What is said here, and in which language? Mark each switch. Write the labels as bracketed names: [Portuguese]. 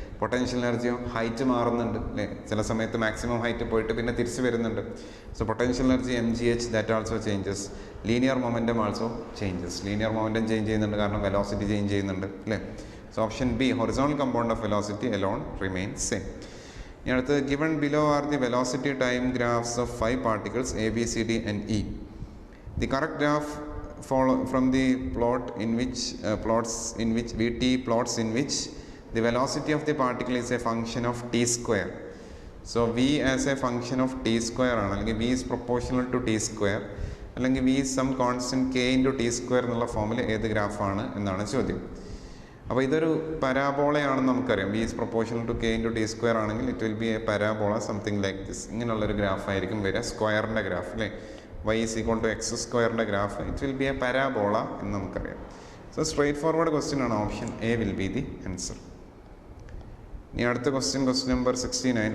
[Malayalam] Potential എനർജിയോ height മാറുന്നുണ്ട് അല്ലേ. ചില സമയത്ത് മാക്സിമം ഹൈറ്റ് പോയിട്ട് പിന്നെ തിരിച്ച് വരുന്നുണ്ട്. [English] So potential energy mgh that also changes. Linear momentum also changes. Linear momentum change [Malayalam] ചെയ്യുന്നുണ്ട് കാരണം വെലോസിറ്റി ചേഞ്ച് ചെയ്യുന്നുണ്ട് അല്ലേ. [English] So option B horizontal component of velocity alone remains same. [Malayalam] ഇനി അടുത്തത് [English] given below are the velocity time graphs of 5 particles A, B, C, D and E. The correct graph follow from the plot in which VT plots in which the velocity of the particle is a function of t square. So V as a function of t square ആണ്, അല്ലെങ്കിൽ V is proportional to t square, അല്ലെങ്കിൽ V is some constant k into t square [Malayalam] എന്നുള്ള ഫോമിൽ ഏത് ഗ്രാഫാണ് എന്നാണ് ചോദ്യം. അപ്പോൾ ഇതൊരു പരാബോളയാണെന്ന് നമുക്കറിയാം. [English] V is proportional to k into t square ആണെങ്കിൽ it will be a parabola something like this. [Malayalam] ഇങ്ങനെയുള്ളൊരു ഗ്രാഫായിരിക്കും വരിക, സ്ക്വയറിൻ്റെ ഗ്രാഫ് അല്ലേ. [English] y is equal to x [Malayalam] സ്ക്വയറിൻ്റെ graph, [English] it will be a parabola [Malayalam] എന്ന് നമുക്കറിയാം. [English] So straight forward question ആണ്. Option A will be the answer. [Malayalam] ഇനി അടുത്ത ക്വസ്റ്റ്യൻ നമ്പർ 69.